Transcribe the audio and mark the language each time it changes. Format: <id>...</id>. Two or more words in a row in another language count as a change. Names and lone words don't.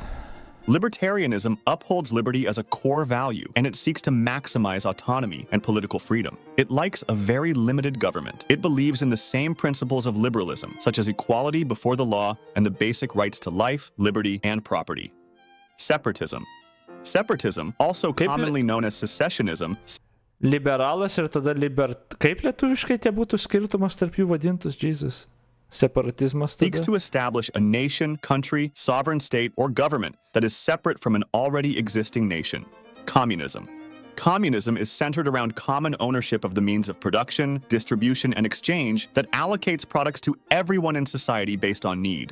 <en>Libertarianism upholds liberty as a core value, and it seeks to maximize autonomy and political freedom. It likes a very limited government. It believes in the same principles of liberalism, such as equality before the law and the basic rights to life, liberty, and property. Separatism. Separatism, also commonly known as secessionism.</en> <lt>Liberalas ir tada kaip lietuviškai tie būtų skirtumas tarp jų vadintus,</lt> <en>Jesus? Separatism seeks to establish a nation, country, sovereign state, or government that is separate from an already existing nation. Communism. Communism is centered around common ownership of the means of production, distribution, and exchange that allocates products to everyone in society based on need.</en>